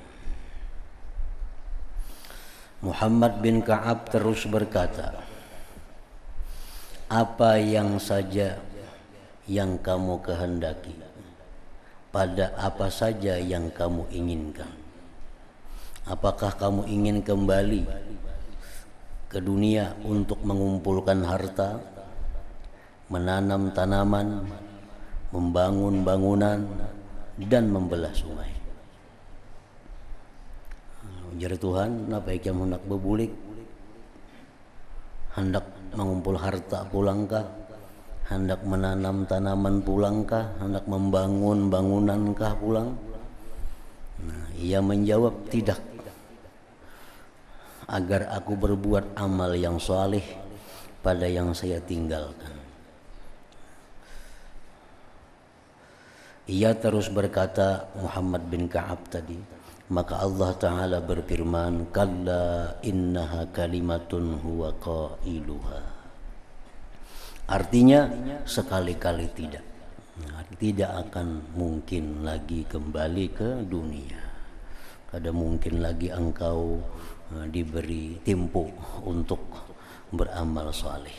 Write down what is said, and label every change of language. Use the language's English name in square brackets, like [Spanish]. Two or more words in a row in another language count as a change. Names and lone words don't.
[Indonesian] Muhammad bin Ka'ab terus berkata, apa yang saja yang kamu kehendaki, pada apa saja yang kamu inginkan. Apakah kamu ingin kembali ke dunia untuk mengumpulkan harta, menanam tanaman, membangun bangunan, dan membelah sungai? [Banjar] Ujar Tuhan, napa kamu hendak bebulik, hendak mengumpul harta pulangkah? Hendak menanam tanaman pulangkah? Hendak membangun bangunankah pulang? Nah, [Indonesian] ia menjawab, tidak. Agar aku berbuat amal yang saleh pada yang saya tinggalkan. Ia terus berkata, Muhammad bin Ka'ab tadi, maka Allah Ta'ala berfirman, [Arabic] كلا إنها كلمة هو قائلها. [Indonesian] Artinya sekali-kali tidak. Tidak akan mungkin lagi kembali ke dunia. [Banjar] Kada mungkin lagi engkau diberi tempo untuk beramal saleh.